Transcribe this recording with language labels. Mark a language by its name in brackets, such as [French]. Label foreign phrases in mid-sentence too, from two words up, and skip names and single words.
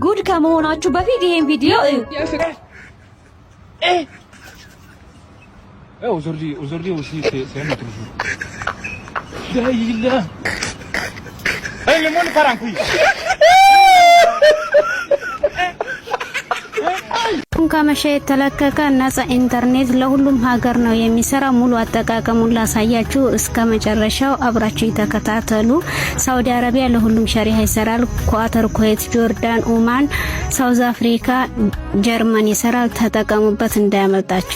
[Amharic] ሙድ ከመሆናችሁ በፊት ይሄን ቪዲዮ እዩ። [French] aujourd'hui aussi c'est un autre jour. [Arabic] لا إله. [French] Hey le monde part en couille. [Amharic] ከመሸ የተለቀቀ ነፃ ኢንተርኔት ለሁሉም ሀገር ነው የሚሰራ። ሙሉ አጠቃቀሙን ላሳያችሁ፣ እስከ መጨረሻው አብራችሁ ተከታተሉ። ሳውዲ አረቢያ ለሁሉም ሸሪዓ ይሰራል። ኳተር፣ ኩዌት፣ ጆርዳን፣ ኦማን፣ ሳውዝ አፍሪካ፣ ጀርመን ይሰራል። ተጠቀሙበት እንዳያመልጣችሁ።